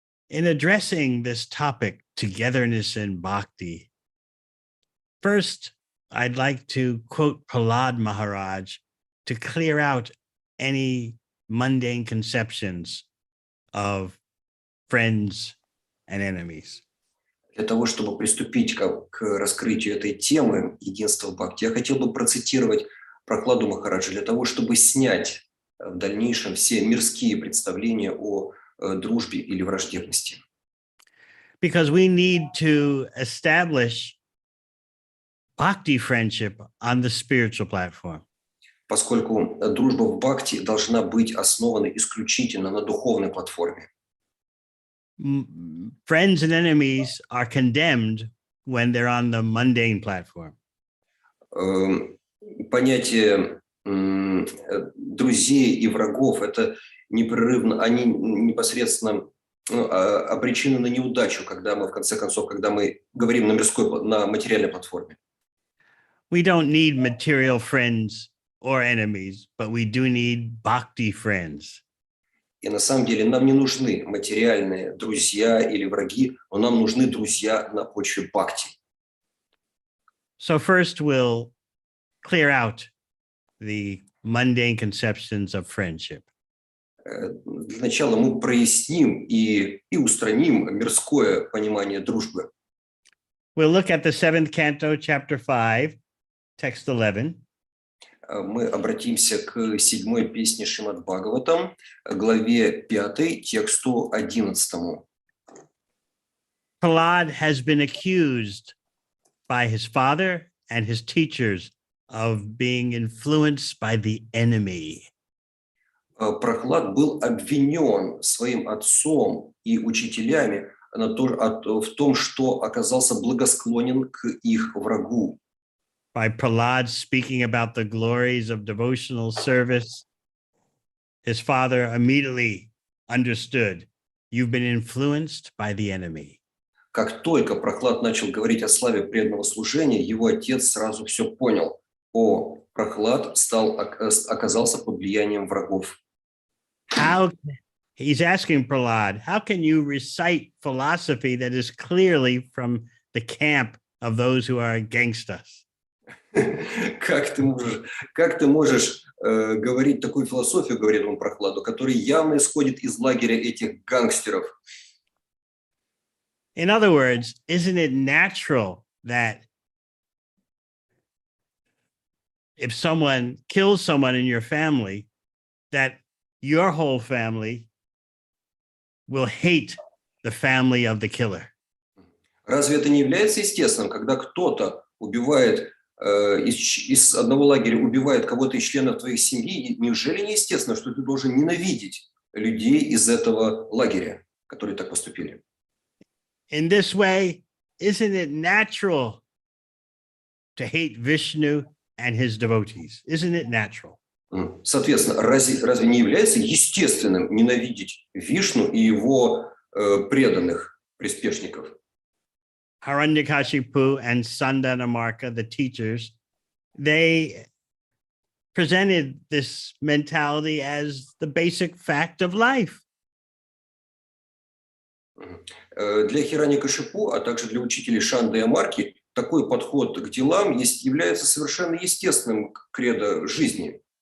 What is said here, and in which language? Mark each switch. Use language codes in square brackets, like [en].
[en] In addressing this topic, togetherness in bhakti, first, I'd like to quote Prahlad Maharaj to clear out any mundane conceptions of friends and enemies. [ru] Для того, чтобы приступить к раскрытию этой темы единства в бхакти, я хотел бы процитировать Прахладу Махараджа для того, чтобы снять в дальнейшем все мирские представления о дружбе или враждебности. [en] Because we need to establish bhakti friendship on the spiritual platform. [ru] Поскольку дружба в бхакти должна быть основана исключительно на духовной платформе. [en] Friends and enemies are condemned when they're on the mundane platform. [ru] Понятие друзей и врагов — это непрерывно, они непосредственно обречены на неудачу, когда мы, в конце концов, когда мы говорим на материальной платформе. [en] We don't need material friends or enemies, but we do need bhakti friends. [ru] И на самом деле нам не нужны материальные друзья или враги, но нам нужны друзья на почве бхакти. [en] So first we'll clear out the mundane conceptions of friendship. [ru] Для начала мы проясним и устраним мирское понимание дружбы. [en] We'll look at the 7th canto, chapter 5, text 11. [ru] Мы обратимся к 7-й песне Шримад-Бхагаватам, главе 5, тексту 11. [en] Prahlad has been accused by his father and his teachers of being influenced by the enemy. [ru] Прохлад был обвинен своим отцом и учителями в том, что оказался благосклонен к их врагу. [en] By Prahlad speaking about the glories of devotional service, his father immediately understood, you've been influenced by the enemy. [ru] Как только Прохлад начал говорить о славе преданного служения, его отец сразу все понял. Прохлад оказался под влиянием врагов. [en] He's asking Prahlad, how can you recite philosophy that is clearly from the camp of those who are against us? [ru] Как ты можешь говорить такую философию, говорит он Прохладу, которая явно исходит из лагеря этих гангстеров? [en] In other words, isn't it natural that if someone kills someone in your family, that your whole family will hate the family of the killer? [ru] Разве это не является естественным, когда кто-то убивает из одного лагеря убивает кого-то из членов твоей семьи? Неужели не естественно, что ты должен ненавидеть людей из этого лагеря, которые так поступили? [en] In this way, isn't it natural to hate Vishnu and his devotees? Isn't it natural? [ru] Соответственно, разве не является естественным ненавидеть Вишну и его преданных приспешников? [en] Hiranyakashipu and Sandanamarka, the teachers, they presented this mentality as the basic fact of life. [ru] Для Хираньякашипу, а также для учителей Шанды и Амарки, такой подход к делам является совершенно естественным кредо жизни.